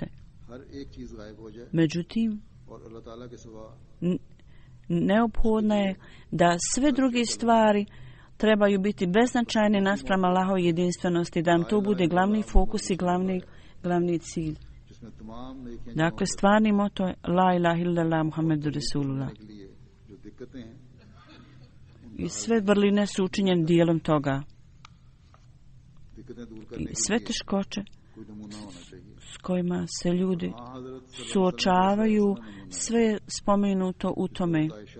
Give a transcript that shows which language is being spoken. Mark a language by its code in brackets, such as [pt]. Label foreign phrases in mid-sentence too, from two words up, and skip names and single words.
[bs] Međutim, neophodno je da sve druge stvari trebaju biti beznačajne naspram Allahove jedinstvenosti, da nam to bude glavni fokus i glavni cilj. Dakle, stvarni moto je [ar] لا إله إلا الله محمد رسول الله. [bs] I sve vrline su učinjene dijelom toga. I sve teškoće s kojima se ljudi suočavaju, sve spomenuto u tome.